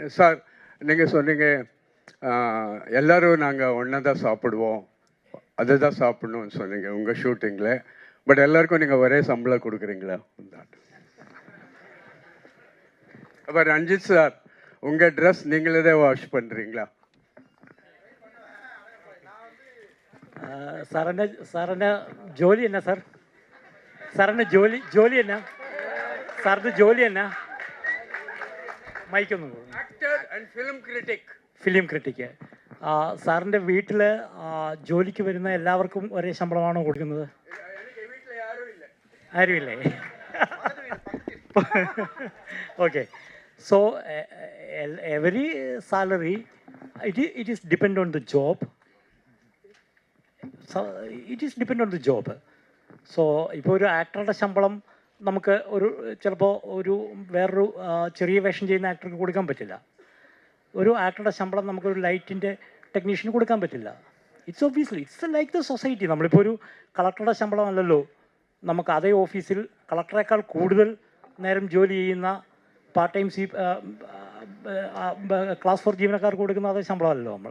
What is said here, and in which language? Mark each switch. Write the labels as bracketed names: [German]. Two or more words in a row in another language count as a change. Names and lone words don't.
[Tamil] சார், நீங்கள் சொன்னீங்க எல்லோரும் நாங்கள் ஒன்றா தான் சாப்பிடுவோம், அதை தான் சாப்பிட்ணுன்னு சொன்னீங்க உங்கள் ஷூட்டிங்கில். பட் எல்லாருக்கும் நீங்கள் ஒரே சம்பளம் கொடுக்குறீங்களா? அப்போ ரஞ்சித் சார், உங்கள் ட்ரெஸ் நீங்களே தான் வாஷ் பண்ணுறீங்களா? [Malayalam] സാറിൻ്റെ ജോലി എന്നാ സാർ? സാറിൻ്റെ ജോലി എന്നാ? സാറിൻ്റെ ജോലി എന്നാ? മൈക്കൊന്നും [English] film critic. [Malayalam] സാറിൻ്റെ വീട്ടിൽ ജോലിക്ക് വരുന്ന എല്ലാവർക്കും ഒരേ ശമ്പളമാണോ കൊടുക്കുന്നത്? ആരുമില്ലേ? ഓക്കെ. [English] So every salary it is depend on the job. So it is depend on the job. [Malayalam] സോ ഇപ്പോൾ ഒരു ആക്ടറുടെ ശമ്പളം നമുക്ക് ചിലപ്പോൾ വേറൊരു ചെറിയ വേഷം ചെയ്യുന്ന ആക്ടർക്ക് കൊടുക്കാൻ പറ്റില്ല. ഒരു ആക്ടറുടെ ശമ്പളം നമുക്കൊരു ലൈറ്റിൻ്റെ ടെക്നീഷ്യന് കൊടുക്കാൻ പറ്റില്ല. [English] It's like the society. [Malayalam] നമ്മളിപ്പോൾ ഒരു കളക്ടറുടെ ശമ്പളം അല്ലല്ലോ നമുക്ക് അതേ ഓഫീസിൽ കളക്ടറേക്കാൾ കൂടുതൽ നേരം ജോലി ചെയ്യുന്ന [English] part time [Malayalam] ക്ലാസ് 4 ജീവനക്കാർക്ക് കൊടുക്കുന്ന അതേ ശമ്പളമല്ലോ നമ്മൾ.